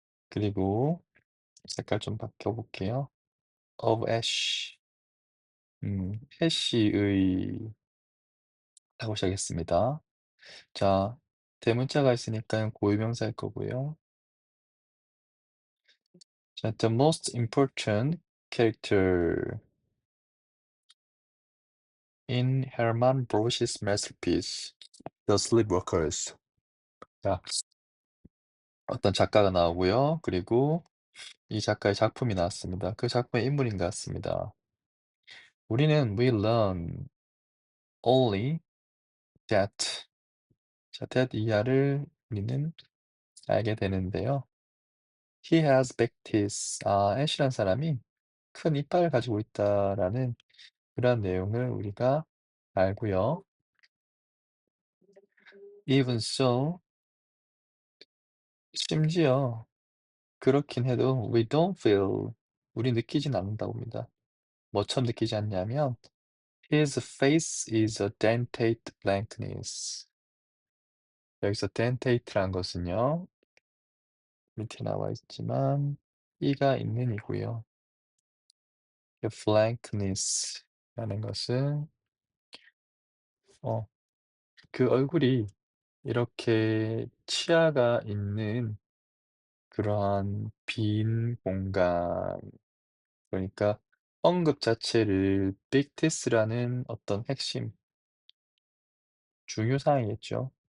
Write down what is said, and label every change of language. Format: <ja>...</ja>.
<ko>그리고 색깔 좀 바꿔볼게요.</ko> <en>of ash.</en> <ko>해시의 하고 시작했습니다. 자, 대문자가 있으니까 고유명사일 거고요.</ko> <en>자, the most important character in Hermann Broch's masterpiece, The Sleepwalkers.</en> <ko>자, 어떤 작가가 나오고요. 그리고 이 작가의 작품이 나왔습니다. 그 작품의 인물인 것 같습니다. 우리는</ko> <en>we learn only that.</en> <ko>자, that 이하를 우리는 알게 되는데요.</ko> <en>He has big teeth.</en> <ko>애쉬란 사람이 큰 이빨을 가지고 있다라는 그런 내용을 우리가 알고요.</ko> <en>Even so,</en> <ko>심지어 그렇긴 해도</ko> <en>we don't feel,</en> <ko>우리 느끼진 않는다고 합니다. 뭐처럼 느끼지 않냐면</ko> <en>his face is a dentate blankness.</en> <ko>여기서 dentate란 것은요. 밑에 나와 있지만 이가 있는 이고요. blankness라는 것은 어, 그 얼굴이 이렇게 치아가 있는 그러한 빈 공간, 그러니까 언급 자체를 빅 티스라는 어떤 핵심, 중요 사항이겠죠.</ko>